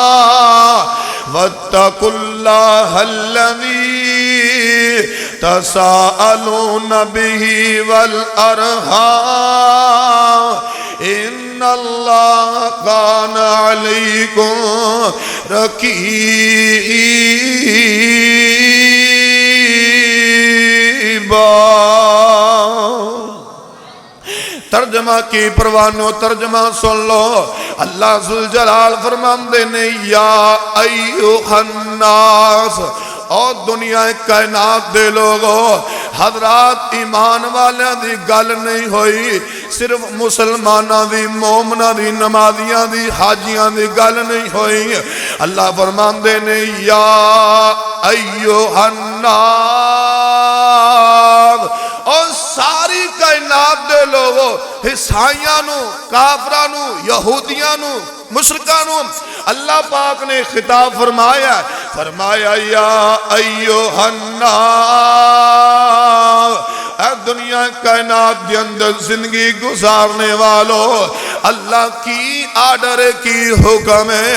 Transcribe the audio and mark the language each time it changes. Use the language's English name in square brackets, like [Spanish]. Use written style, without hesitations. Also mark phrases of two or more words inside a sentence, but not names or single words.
[Arabic] واتقوا الله الذي تساءلون به والأرحام إن الله كان عليكم رقيبا. [Punjabi] ترجمہ کی پروانو ترجمہ سن لو. اللہ ذوالجلال فرماندے نے [Arabic] یا ایوہ الناس، [Punjabi] اور دنیا کائنات دے لوگو. حضرات ایمان والے دی گل نہیں ہوئی، صرف مسلمانہ دی مومنہ دی نمازیاں دی حاجیاں دی گل نہیں ہوئی. اللہ فرماندے نے [Arabic] یا ایوہ الناس، [Punjabi] اور ساری کائنات دے لوگو، عیسائیاں نو، کافراں نو، یہودیاں نو، مشرکاں نو اللہ پاک نے خطاب فرمایا [Arabic] یا ایوہ الناس، [Urdu] اے دنیا کائنات کے اندر زندگی گزارنے والو. اللہ کی آرڈر کی حکم ہے.